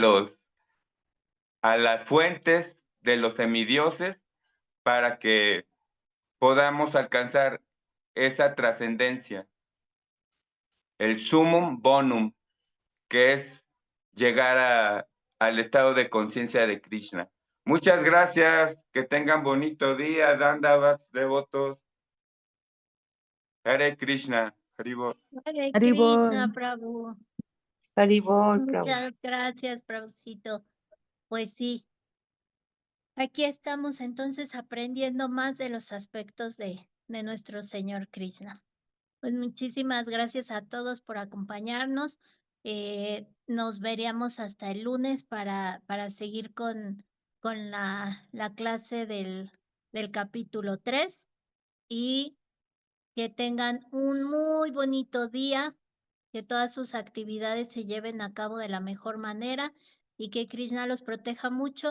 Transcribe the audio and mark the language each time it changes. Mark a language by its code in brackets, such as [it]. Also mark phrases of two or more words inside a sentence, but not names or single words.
[es] a las fuentes de los semidioses, para que podamos alcanzar esa trascendencia, el sumum bonum, que es llegar al estado de conciencia de Krishna. Muchas gracias, que tengan bonito día, Dandavats, devotos. Hare Krishna. Haribol. Hare Haribol. Krishna, Prabhu. Haribol, Prabhu. Muchas gracias, Prabhucito. Pues sí, aquí estamos entonces aprendiendo más de los aspectos de nuestro Señor Krishna. Pues muchísimas gracias a todos por acompañarnos. Nos veríamos hasta el lunes para seguir con la clase del capítulo 3 y que tengan un muy bonito día, que todas sus actividades se lleven a cabo de la mejor manera y que Krishna los proteja mucho.